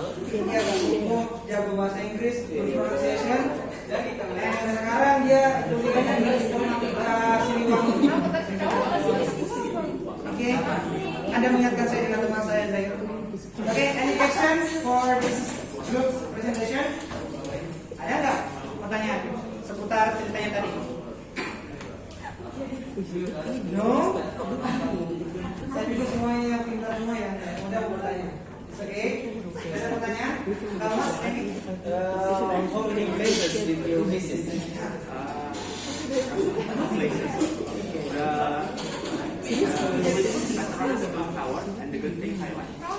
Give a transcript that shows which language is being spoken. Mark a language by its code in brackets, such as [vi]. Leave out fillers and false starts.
[id] Dia agak jago bahasa Inggris, pronunciation. Dan sekarang dia kuliahnya di Siliwangi. Oke, Anda mengingatkan saya dengan teman saya Zahir. [en] Oke, any questions for this group presentation? [id] Ada nggak pertanyaan seputar ceritanya tadi? [en] No? [id] Saya juga semuanya pintar semua ya. Mudah bertanya. Oke, ada pertanyaan? Mas, ini [en] How many places did you visit? Places. Petronas Tower and the Genting Highland.